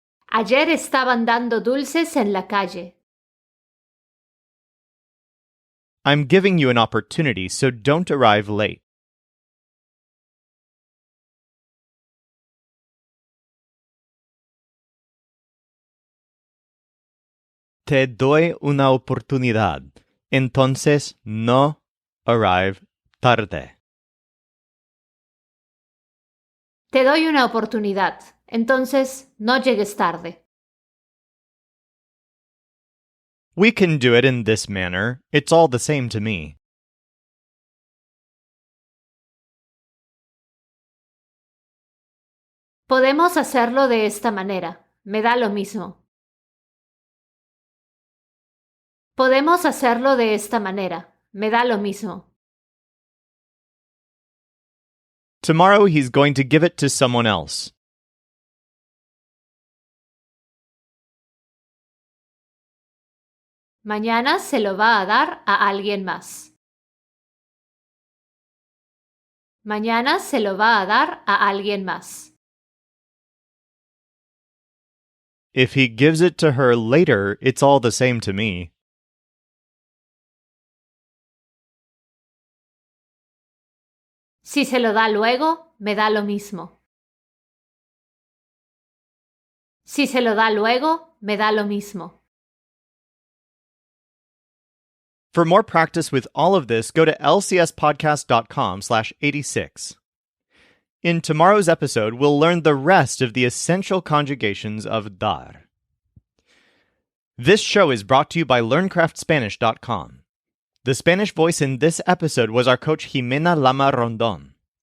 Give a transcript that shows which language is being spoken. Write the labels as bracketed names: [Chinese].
[Spanish] Ayer estaban dando dulces en la calle. [English] I'm giving you an opportunity, so don't arrive late. [Spanish] Te doy una oportunidad, entonces no arrive tarde. Te doy una oportunidad, entonces no llegues tarde. [English] We can do it in this manner. It's all the same to me. [Spanish] Podemos hacerlo de esta manera. Me da lo mismo. Podemos hacerlo de esta manera. Me da lo mismo. [English] Tomorrow he's going to give it to someone else. [Spanish] Mañana se lo va a dar a alguien más. Mañana se lo va a dar a alguien más. [English] If he gives it to her later, it's all the same to me. [Spanish] Si se lo da luego, me da lo mismo. Si se lo da luego, me da lo mismo. [English] For more practice with all of this, go to lcspodcast.com/86. In tomorrow's episode, we'll learn the rest of the essential conjugations of dar. This show is brought to you by LearnCraftSpanish.com. The Spanish voice in this episode was our coach Jimena Lama Rondon.